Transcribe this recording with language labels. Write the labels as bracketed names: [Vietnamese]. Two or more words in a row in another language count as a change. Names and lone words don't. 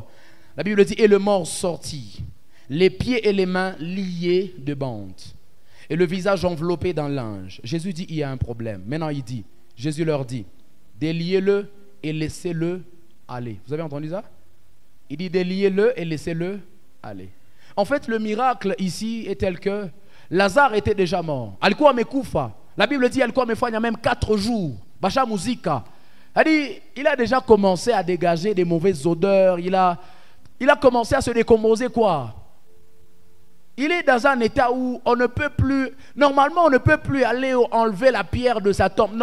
[French] La Bible dit, et le mort sortit, les pieds et les mains liés de bandes, et le visage enveloppé dans linge. Jésus dit, il y a un problème. Maintenant, Jésus leur dit, déliez-le et laissez-le aller. Vous avez entendu ça? Il dit, déliez-le et laissez-le aller. En fait, le miracle ici est tel que Lazare était déjà mort. [Swahili] Alikuwa amekufa. [French] La Bible dit, [Swahili] alikuwa amefanya [French] même 4 jours. [Swahili] Basha muzika. [French] Il a déjà commencé à dégager des mauvaises odeurs. Il a commencé à se décomposer quoi. Il est dans un état où on ne peut plus, normalement on ne peut plus aller enlever la pierre de sa tombe.